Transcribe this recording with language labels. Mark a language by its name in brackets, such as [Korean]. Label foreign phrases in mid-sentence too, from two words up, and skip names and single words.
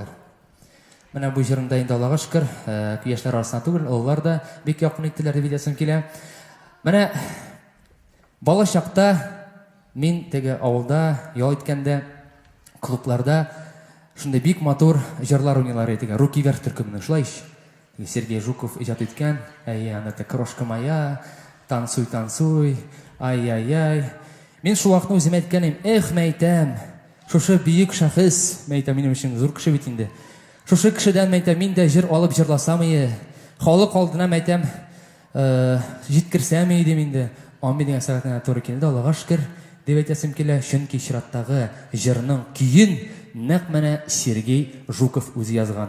[Tatar] Менә бу җырында инде Аллага шөкер, яшьләр арасында түгел, олылар да бик якын иттеләр дип әйтәсем килә. Менә бала чакта мин теге авылда ял иткәндә, клубларда шундый бик матур җырлар уйныйлар иде. Руки вверх төркеме, шулай ич. Сергей Жуков иҗат иткән, [Russian] ана та крошка моя, танцуй, танцуй, ай-ай-ай. [Tatar] Мин шул вакытны үзем әйткәнем, эх, мәйтәм, шушы бийек шәхес, мәйтәм минем өчен зур кеше бит инде. Шушы кешедән мәйтәм мин дә җыр алып җырласам ие, халык алдына мәйтәм җиткерсәм ие дим инде. Амин дигән сәгатенә туры килде, Аллага шөкер дип әйтәсем килә, чөнки чираттагы җырның көен нәкъ менә Сергей Жуков үзе язган.